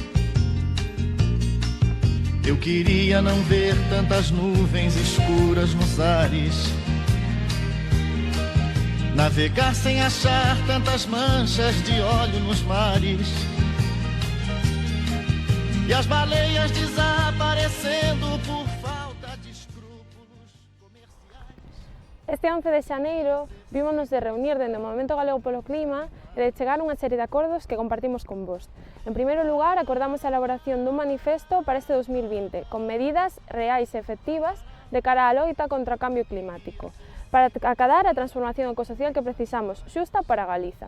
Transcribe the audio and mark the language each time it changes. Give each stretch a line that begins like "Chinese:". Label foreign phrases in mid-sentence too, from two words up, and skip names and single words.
Portuguese: Eu queria não ver tantas nuvens escuras nos ares, navegar sem achar tantas manchas de óleo nos mares, e as baleias desaparecendo por falta de escrúpulos comerciais.
Galician: Este 11 de xaneiro vímonos de reunir dende o Movemento Galego polo Clima e de chegar a unha serie de acordos que compartimos con vos. En primeiro lugar, acordamos a elaboración dun manifesto para este 2020 con medidas reais e efectivas de cara á loita contra o cambio climático, para acadar a transformación ecosocial que precisamos xusta para Galiza.